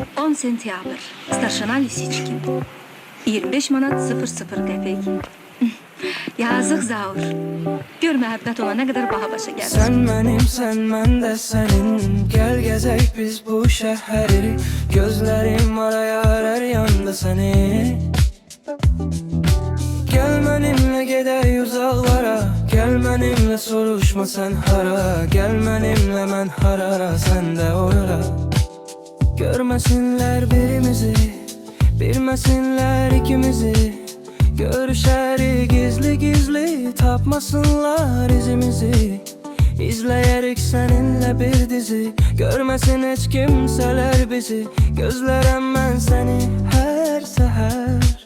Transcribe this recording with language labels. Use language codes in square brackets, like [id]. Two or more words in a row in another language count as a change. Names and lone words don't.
[az] 10 sentyabr. Starşina Lisiçkin. 25 manat 00 qəpik. Yazıq Zaur. Gör məhəbbət ona nə qədər baha başa gəlir. [tr] Sen benimsen ben de senin. Gel gezek biz bu şehri. Gözlerim arayar her yanda seni. Gel benimle gidey uzaklara. Gel benimle soruşma sen hara. Gel benimle men harara sen de orara. Görmesinler birimizi, bilmesinler ikimizi. [az] Görüşərik gizli gizli, tapmasınlar izimizi. İzləyərik səninlə bir dizi, görməsin heç kimsələr bizi. Gözlərəm mən səni hər səhər.